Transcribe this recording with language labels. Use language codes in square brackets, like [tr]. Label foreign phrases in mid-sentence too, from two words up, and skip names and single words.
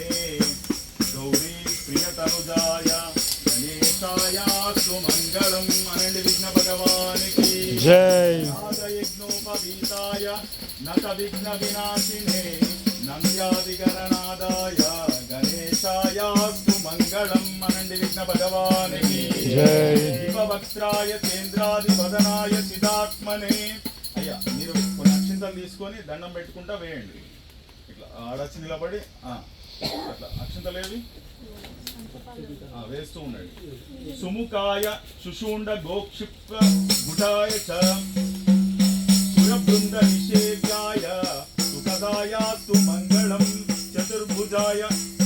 [sa] गौरी प्रियतनुजाय गणेशाय सुमंगलम अनंत विघ्न [hi] भगवान की जय [sa] यज्ञोपवीताय नत विघ्न विनाशिने नंद्यादिगणनादाय गणेशाय सुमंगलम अनंत विघ्न [hi] भगवान की जय [sa] शिववक्त्राय केंद्रादिवदनाय सिद्धात्मने [te] అయ్యా మీరు కొన్ని అక్షింతలు తీసుకొని దండం పెట్టుకుంటా వేయండి ఇట్లా ఆడచ్చి నిలబడి అట్లా అక్షింతలు ఏవి వేస్తూ ఉండండి [sa] సుముఖాయ శుశూండ గోక్షిప్త గుడాయ చ సురబృంద నిషేవ్యాయ సుఖదాయ స్తు మంగళం చతుర్భుజాయ